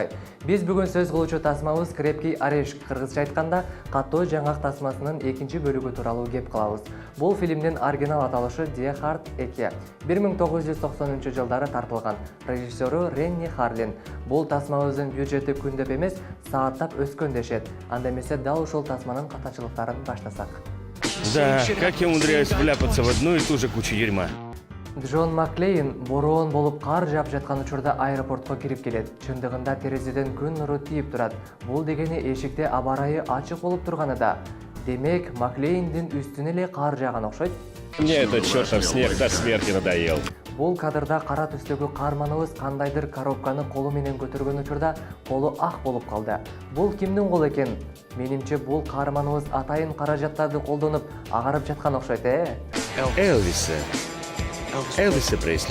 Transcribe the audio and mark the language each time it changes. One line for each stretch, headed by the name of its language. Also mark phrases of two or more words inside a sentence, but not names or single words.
Kyrgyz: Биз бүгүн сөз кылуучу тасмабыз
Russian: крепкий орешек,
Kyrgyz: кыргызча айтканда каттоо жаңгак тасмасынын экинчи бөлүгү тууралуу кеп кылабыз. Бул фильмдин оригинал аталышы Die Hard 2 1990-жылдары тартылган. Режиссеру Ренни Харлин. Бул тасмабыздын бюджети күндөп эмес, сааттап өскөн дешет. Анда эмесе дал ушул тасманын катачылыктарын баштасак.
Russian: Да, как я умудряюсь вляпаться в одну и ту же кучу дерьма.
Kyrgyz: Джон Маклейн бороон болуп кар жаап жаткан учурда аэропортко кирип келет. Чындыгында терезеден күн нуру тийип турат. Бул дегени эшикте аба ырайы ачык болуп турганында. Демек, Маклейндин үстүнө эле кар жааган окшойт.
Russian: Мне этот чертов снег до смерти надоел.
Kyrgyz: Бул кадрда кара түстөгү каарманыбыз кандайдыр коробканы колу менен көтөргөн учурда колу ак болуп калды. Бул кимдин колу экен? Менимче бул каарманыбыз атайын каражаттарды колдонуп агарып жаткан окшойт, Элвиса Пресли.